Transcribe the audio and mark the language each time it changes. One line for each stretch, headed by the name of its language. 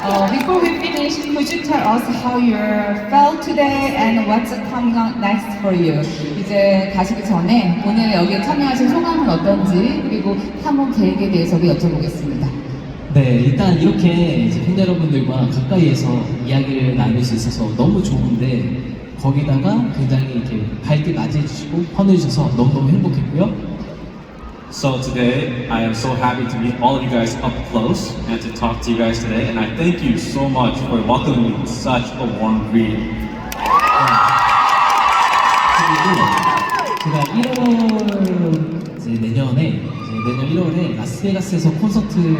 English: Before we finish, could you tell us how you felt today and what's coming up next for you?
Korean: 이제 가시기 전에 오늘 여기에 참여하신 소감은 어떤지 그리고 향후 계획에 대해서도 여쭤보겠습니다. 네, 일단 이렇게 이제 팬 여러분들과 가까이에서 이야기를 나눌 수 있어서 너무 좋은데 거기다가 굉장히 이렇게 밝게 맞이해주시고 환호해주셔서 너무너무 행복했고요.
English: So today, I am so happy to meet all of you guys up close and to talk to you guys today. And I thank you so much for welcoming me with such a warm greeting.
Korean: 그리고 제가 1월 이제 내년 1월에 라스베가스에서 콘서트를 해요.